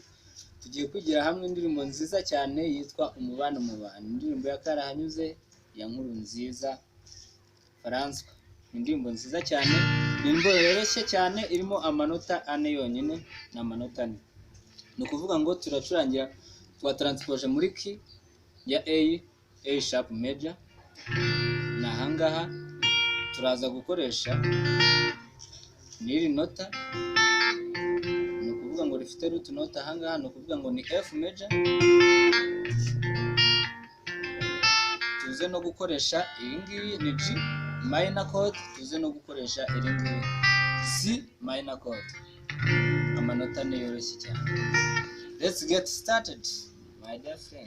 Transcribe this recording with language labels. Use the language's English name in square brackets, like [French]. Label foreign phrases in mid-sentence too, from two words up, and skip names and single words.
[Kinyarwanda] Tugiye kwigira hamwe indirimbo nziza cyane yitwa umubano mu bantu. Indirimbo ya Karahanyuze ya Nkurunziza François. Indirimbo nziza cyane, indirimbo yoroshye cyane, irimo amanota 4 yonyine na amanota 4. Ni ukuvuga ngo turacurangira twa transpose muri key ya [English] A sharp major. [Kinyarwanda] Na hangaha turaza gukoresha n'iri nota, ni ukuvuga ngo rifite root nota. Hangaha ni ukuvuga ngo ni [English] F major. [Kinyarwanda] Tuze no gukoresha iyi ngiyi ni [English] G minor chord, [Kinyarwanda] tuze no gukoresha iri ngiyi [English] C minor chord. [Kinyarwanda] Amanota ni yoroshye cyane. [English] Let's get started my dear friend.